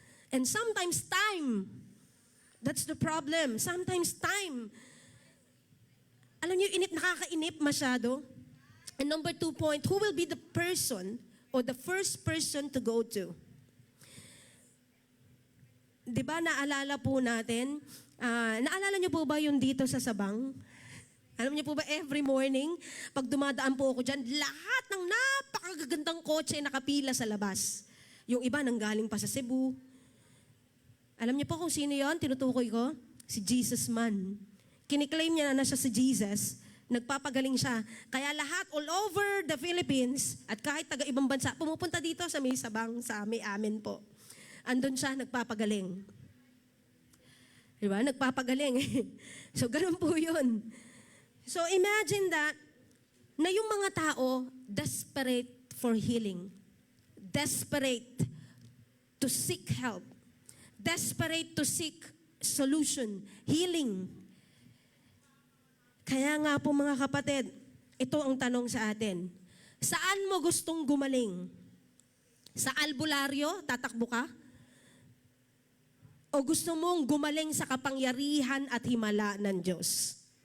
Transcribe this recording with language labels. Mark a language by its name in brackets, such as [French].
[English] And sometimes time, that's the problem. Sometimes time. [Filipino] Alam niyo, nakakainip masyado. [English] And number 2 point, who will be the person or the first person to go to? [Filipino] Diba, naalala po natin, naalala niyo po ba yung dito sa Sabang? Alam niyo po ba, every morning, pag dumadaan po ako dyan, lahat ng napakagagandang kotse nakapila sa labas. Yung iba nanggaling pa sa Cebu. Alam niyo po kung sino yon? Tinutukoy ko? Si Jesus man. Kiniklaim niya na siya si Jesus. Nagpapagaling siya. Kaya lahat all over the Philippines at kahit taga-ibang bansa, pumupunta dito sa may Sabang, sa may amin po. Andun siya, nagpapagaling. Diba? Nagpapagaling. So, ganun po yun. So, imagine that, na yung mga tao, desperate for healing. [English] Desperate to seek help. Desperate to seek solution, healing. [Filipino] Kaya nga po mga kapatid, ito ang tanong sa atin. Saan mo gustong gumaling? Sa albularyo, tatakbo ka? O gusto mong gumaling sa kapangyarihan at himala ng Diyos?